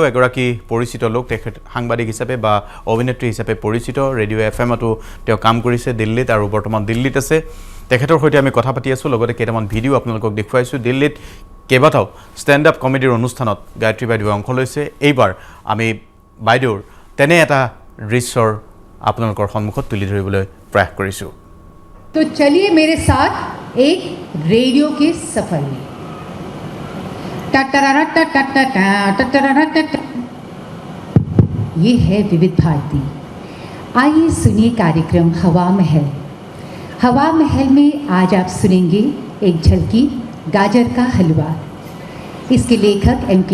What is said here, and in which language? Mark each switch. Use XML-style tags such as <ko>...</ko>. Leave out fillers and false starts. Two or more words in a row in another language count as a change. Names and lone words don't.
<as>এগৰাকী পৰিচিত লোক তেখেত সাংবাদিক হিচাপে বা অভিনেত্ৰী হিচাপে পৰিচিত ৰেডিঅ' FM-তো তেওঁ কাম কৰিছে দিল্লীত আৰু বৰ্তমান দিল্লীত আছে তেখেতৰ সৈতে আমি কথা পাতি আছোঁ লগতে কেইটামান ভিডিঅ' আপোনালোকক দেখুৱাইছোঁ দিল্লীত কেইবাটাও</as> <en>stand up comedyৰ</en> <as>অনুষ্ঠানত গায়ত্ৰী বাইদেৱে অংশ লৈছে এইবাৰ আমি বাইদেউৰ তেনে এটা দৃশ্যৰ আপোনালোকৰ সন্মুখত তুলি ধৰিবলৈ প্ৰয়াস কৰিছোঁ</as> <hi>तो चलिए मेरे साथ एक रेडियो के सफर में ये है विविध भारती आइए सुनिए कार्यक्रम हवा महल हवा महल में आज आप सुनेंगे एक झलकी गाजर का हलवा इसके लेखक M.K.</hi>